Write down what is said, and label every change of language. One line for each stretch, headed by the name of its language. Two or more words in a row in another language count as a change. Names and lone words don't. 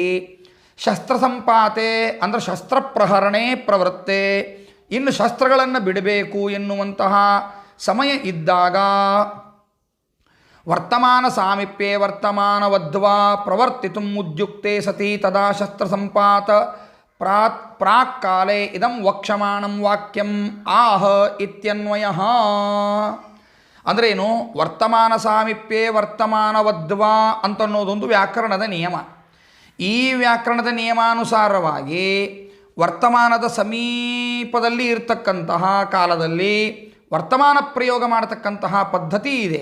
Sanskrit: ಶಸ್ತ್ರಸಂಪಾತೆ ಅಂದರೆ ಶಸ್ತ್ರಪ್ರಹರಣೆ ಪ್ರವೃತ್ತೆ,
Kannada: ಇನ್ನು ಶಸ್ತ್ರಗಳನ್ನು ಬಿಡಬೇಕು ಎನ್ನುವಂತಹ ಸಮಯ ಇದ್ದಾಗ
Sanskrit: ವರ್ತಮಾನ ಸಾಮೀಪ್ಯೆ ವರ್ತಮಾನವದ್ವಾ ಪ್ರವರ್ತಿತು ಉದ್ಯುಕ್ತೆ ಸತಿ ತದಾ ಶಸ್ತ್ರಸಂಪಾತ ಪ್ರಾಕ್ ಕಾಲೇ ಇದಂ ವಕ್ಷಮಾಣಂ ವಾಕ್ಯಂ ಆಹ ಇತ್ಯನ್ವಯಃ.
Kannada: ಅಂದ್ರೇನು?
Sanskrit: ವರ್ತಮಾನ ಸಾಮೀಪ್ಯೆ ವರ್ತಮಾನವದ್ವಾ
Kannada: ಅಂತನ್ನೋದೊಂದು ವ್ಯಾಕರಣದ ನಿಯಮ. ಈ ವ್ಯಾಕರಣದ ನಿಯಮಾನುಸಾರವಾಗಿ ವರ್ತಮಾನದ ಸಮೀಪದಲ್ಲಿ ಇರತಕ್ಕಂತಹ ಕಾಲದಲ್ಲಿ ವರ್ತಮಾನ ಪ್ರಯೋಗ ಮಾಡತಕ್ಕಂತಹ ಪದ್ಧತಿ ಇದೆ.